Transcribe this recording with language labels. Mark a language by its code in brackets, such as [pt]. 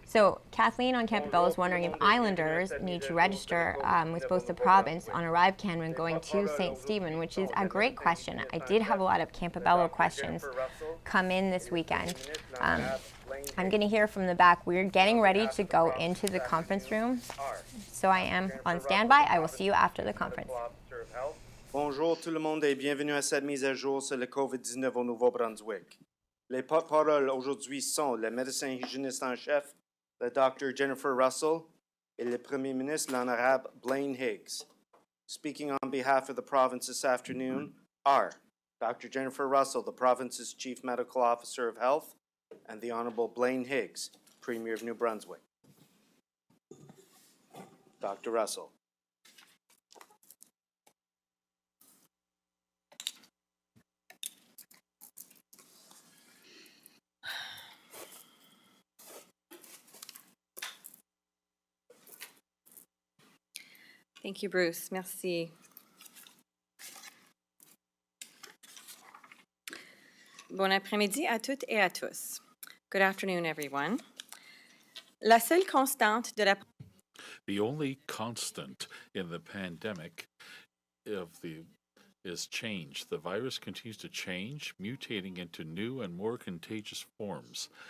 [en] So, Kathleen on Campbello is wondering if Islanders need to register with both the province on ArriveCan when going to St. Stephen, which is a great question. I did have a lot of Campbello questions come in this weekend. I'm going to hear from the back. We're getting ready to go into the conference room, so I am on standby. I will see you after the conference. [fr] Bonjour tout le monde et bienvenue à cette mise à jour sur le COVID-19 au Nouveau-Brunswick. Les porte-paroles aujourd'hui sont le médecin hygiéniste en chef, le Dr. Jennifer Russell, et le Premier ministre, l'Honorable Blaine Higgs. [en] Speaking on behalf of the province this afternoon are Dr. Jennifer Russell, the province's Chief Medical Officer of Health, and the Honorable Blaine Higgs, Premier of New Brunswick. Dr. Russell. Thank you, Bruce. Merci. [fr] Bon après-midi à toutes et à tous. [en] Good afternoon, everyone. [fr] La seule constante de la... [en] The only constant in the pandemic is change. The virus continues to change, mutating into new and more contagious forms.